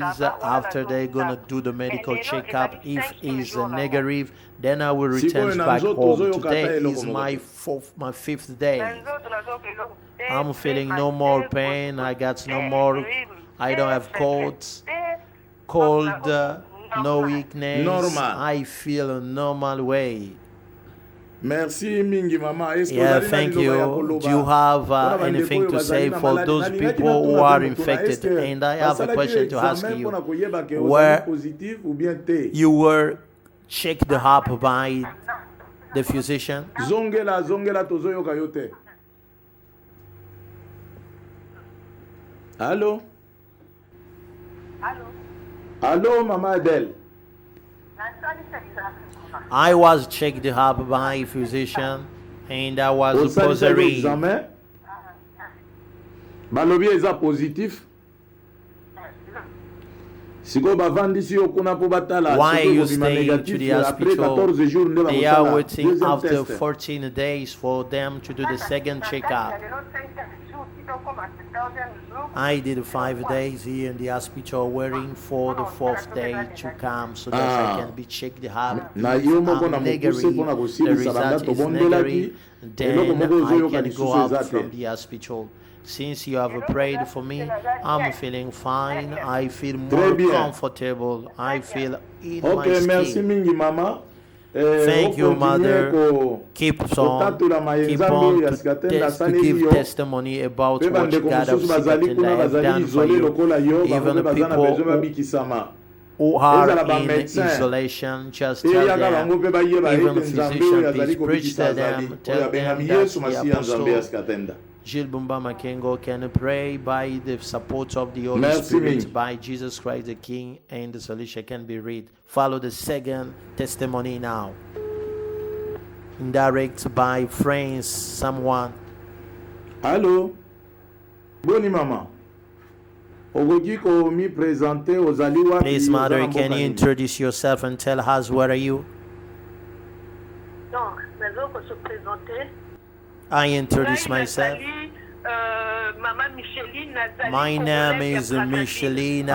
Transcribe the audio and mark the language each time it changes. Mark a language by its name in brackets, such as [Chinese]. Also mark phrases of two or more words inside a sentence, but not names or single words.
[English] After they're going to do the medical checkup. If it's negative, then I will return back home. Today is my fifth day. I'm feeling no more pain. I got no more. I don't have cold, no weakness. Normal. I feel a normal way. [Lingala] Merci mingi mama. [English] Yeah, thank you. Do you have anything to say for those people who are infected? And I have a question to ask you. Where you were checked up by the physician? [Lingala] Zongela tozoyoka yote. Allô? Allô, Mama Adele. [English] I was checked up by a physician, and I was supposedly. [Lingala] Balobi eza positif. [English] Why you stay to the hospital? They are waiting after 14 days for them to do the second checkup. I did 5 days here in the hospital waiting for the 4th day to come so that I can be checked up. If I'm negative, the result is negative, then I can go out from the hospital. Since you have prayed for me, I'm feeling fine. I feel more comfortable. I feel in my skin. Merci mingi mama. Thank you, Mother. Keep on to give testimony about what God of Sikatenda has done for you. Even the people who are in isolation, just tell them. Even the physician, please preach to them. Tell them that the Apostle Jules BUMBA Makengo can pray by the support of the Holy Spirit, by Jesus Christ the King, and the solution can be read. Follow the second testimony now. Indirect by friends, someone. [Lingala] Allô? Boni mama. [English] Please, Mother, can you introduce yourself and tell us where are you? I introduce myself. My name is Micheline.